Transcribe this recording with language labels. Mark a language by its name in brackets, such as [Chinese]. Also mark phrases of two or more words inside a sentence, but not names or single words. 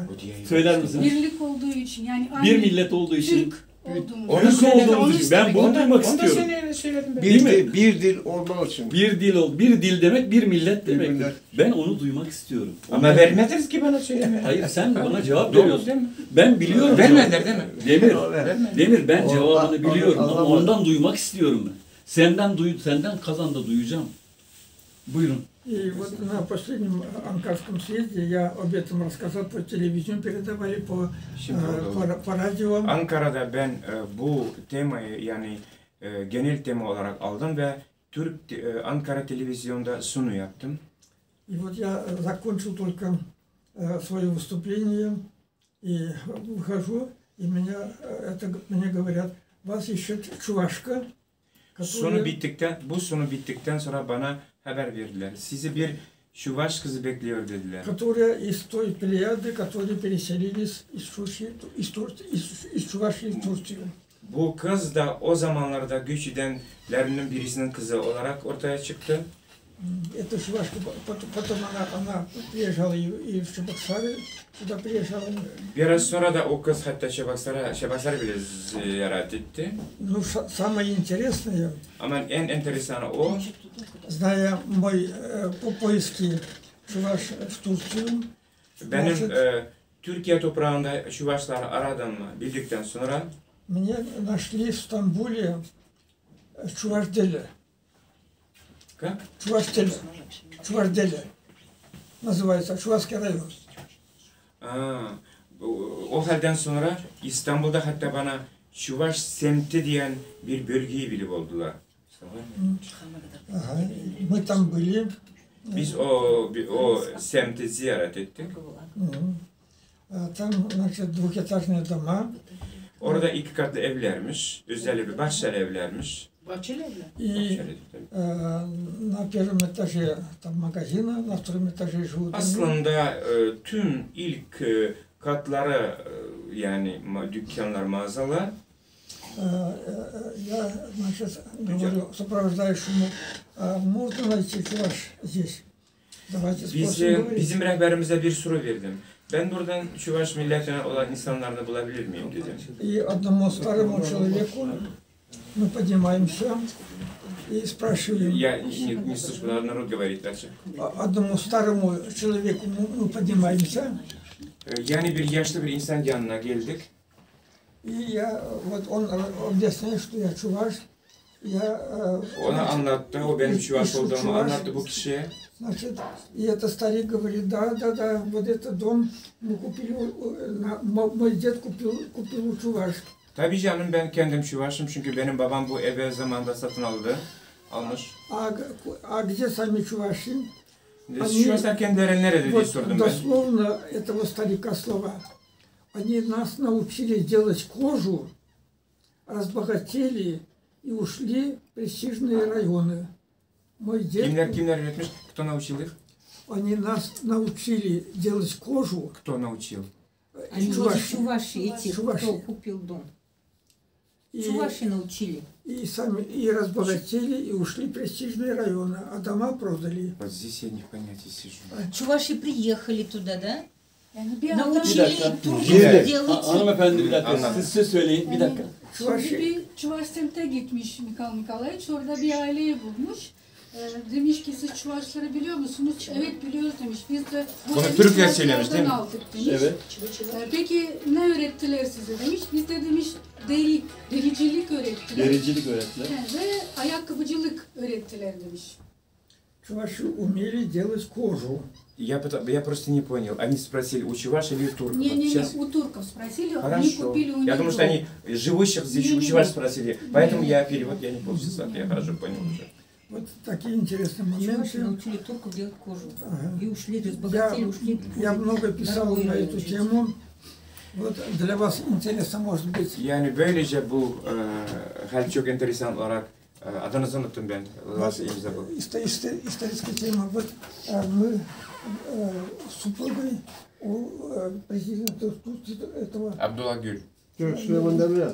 [Turkish] Söyler misiniz? Birlik olduğu için yani Bir millet olduğu için. Türk olduğumuz. Türk olduğumuz için. Ben bunu duymak istiyorum. Bir dil olmak için. Bir dil ol. Bir dil demek bir millet demek. millet. Ben onu duymak istiyorum. Ama vermediniz ki bana söylemeye. Hayır sen bana cevap Doğru veriyorsun. değil mi? Ben biliyorum. Vermediler değil mi? Demir ben O- cevabını biliyorum ama anlamadım. ondan duymak istiyorum ben. Senden Kazan'da duyacağım. Buyurun. [Russian] И вот на последнем Анкарском съезде я об этом рассказал по телевидению, передавали по радио. [Turkish] Ankara'da ben bu temayı yani genel tema olarak aldım ve Ankara televizyonda sunu yaptım. [Russian] И вот я закончил только свое выступление и выхожу, и мне говорят, вас ищет чувашка, [Turkish] Bu sunu bittikten sonra bana haber verdiler. Sizi bir Şuvaş kızı bekliyor dediler. [Russian] которая из той плеяды, которые переселились из Чувашии в Турцию. [Turkish] Bu kız da o zamanlarda göç edenlerinin birisinin kızı olarak ortaya çıktı. [Russian] Эта чувашка, потом она приезжала и в Чебоксары, сюда приезжала. [Turkish] Biraz sonra da o kız hatta Şebasar'ı bile ziyaret etti. [Russian] Ну, самое интересное, [Turkish] Ama en enteresanı o. [Russian] зная мой поиски чуваш в Турцию, [Turkish] Benim Türkiye toprağında Şuvaşları aradığımı bildikten sonra [Russian] меня нашли в Стамбуле Чувашделе. Как? Чувашделе называется, Чувашский район. [Turkish] O halden sonra İstanbul'da hatta bana Şuvaş semti diyen bir bölgeyi bilip oldular. [Russian] Ага. Мы там были. [Turkish] Biz o semti ziyaret ettik. [Russian] Там, значит, двухэтажные дома. [Turkish] Orada 2 katlı evlermiş, özel evi, bahçeli evlermiş. Bahçeli evler. [Russian] И на первом этаже там магазины, на втором этаже живут. [Turkish] Aslında tüm ilk katları yani dükkanlar, mağazalar. [Russian] Я, значит, говорю сопровождающему, можно найти чуваш здесь? Давайте спросим. [Turkish] Bizim rehberimize bir soru verdim. Ben buradan Şuvaş milletinden olan insanları bulabilir miyim dedim. [Russian] И одному старому человеку мы поднимаемся и спрашиваем. Я не слышал, народ говорит дальше. Одному старому человеку мы поднимаемся [Turkish] Yani bir yaşlı bir insan yanına geldik. [Russian] И я, вот он объясняет, что я чуваш. [Turkish] Ona anlattı, o benim Çuvaş olduğumu anlattı bu kişiye. [Russian] Значит, и этот старик говорит, да, вот этот дом мы купили, мой дед купил у Чуваш. [Turkish] Tabii canım ben kendim Çuvaş'ım çünkü benim babam bu evi zamanında satın almış. [Russian] А где сами чуваши? [Turkish] Çuvaşlar kendileri nerede diye [Russian] Вот [Turkish] sordum ben. [Russian] дословно этого старика слова. Они нас научили делать кожу, разбогатели и ушли в престижные районы. Мой дед... [Turkish] Kimler öğretmiş? [Russian] Кто научил их? Они нас научили делать кожу. Кто научил? Они чуваши эти, Чуваши. кто купил дом. И, Чуваши научили. и сами и разбогатели, и ушли в престижные районы, а дома продали. Вот здесь я не в понятии сижу. Чуваши приехали туда, да? Yani bir anda Научили турков [Turkish] Evet. [Russian] делать. [Turkish] Hanımefendi bir dakika, Anladım. siz söyleyin, bir dakika. Şimdi bir Çuvaş semte gitmiş Mikhail Nikolaevich, orada bir aileyi bulmuş. Demiş ki siz Çuvaşları biliyor musunuz? Evet biliyoruz demiş. Biz de bu Onu evi Türkler söylemiş, değil mi? Çuvaşlardan aldık demiş. Evet. Peki ne öğrettiler size demiş. Biz de demiş dericilik öğrettiler. Dericilik öğrettiler. Ve ayakkabıcılık öğrettiler demiş. [Russian] Чуваши умели делать кожу. Я просто не понял. Они спросили, у Чуваш или у турков? Вот Не, сейчас- у турков спросили, они Хорошо. купили у них Я думаю, что дом. они живущих здесь у Чуваш спросили. Поэтому я перевод, я не помню, я хорошо понял уже. Вот такие интересные Чуваши моменты. научили турков делать кожу. Ага. И ушли, разбогатели, ушли. Я много писал Дорогой на район эту жить. тему. Вот для вас интересно может быть. [Turkish] Yani böylece bu hal çok enteresan olarak adınızı unuttum ben. Nasıl imza bu? [Russian] Историческая тема. Вот мы с sупругой у президента этого Abdullah Gül. Süleyman Demirel.